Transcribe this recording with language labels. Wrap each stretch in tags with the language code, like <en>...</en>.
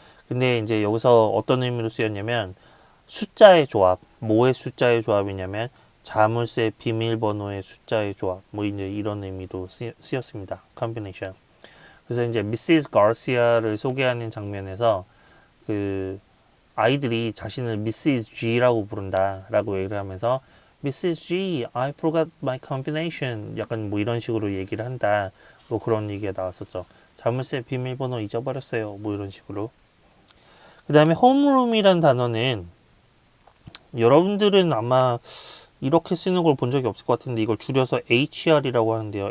<ko>근데 이제 여기서 어떤 의미로 쓰였냐면 숫자의 조합, 뭐의 숫자의 조합이냐면 자물쇠 비밀번호의 숫자의 조합, 뭐 이제 이런 의미도 쓰였습니다. combination. 그래서 이제 Mrs. Garcia를 소개하는 장면에서 그 아이들이 자신을 Mrs. G라고 부른다라고 얘기를 하면서 Mrs.</ko> <en>G, I forgot my combination.</en> <ko>약간 뭐 이런 식으로 얘기를 한다. 뭐 그런 얘기가 나왔었죠. 자물쇠 비밀번호 잊어버렸어요. 뭐 이런 식으로. 그 다음에 homeroom이란 단어는 여러분들은 아마 이렇게 쓰는 걸 본 적이 없을 것 같은데 이걸 줄여서 HR이라고 하는데요.</ko>